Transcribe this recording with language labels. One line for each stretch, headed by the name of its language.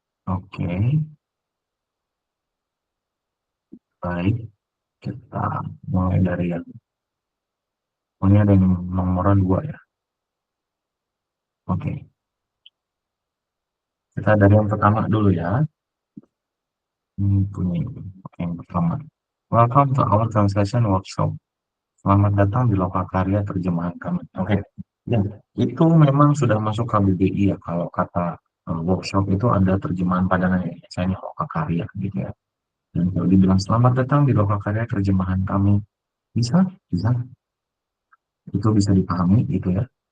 Indonesian: Oke, baik. Kita mulai dari yang, ini ada yang nomor 2 ya. Oke, kita dari yang pertama dulu ya. Ini punya, oke, yang pertama.
English: Welcome to our translation workshop.
Indonesian: Selamat datang di Lokakarya terjemahan kami. Oke, ya, itu memang sudah masuk KBBI ya. Kalau kata workshop itu ada terjemahan padanan ya, misalnya Lokakarya gitu ya. Dan kalau dibilang selamat datang di Lokakarya terjemahan kami, bisa, bisa, itu bisa dipahami gitu ya.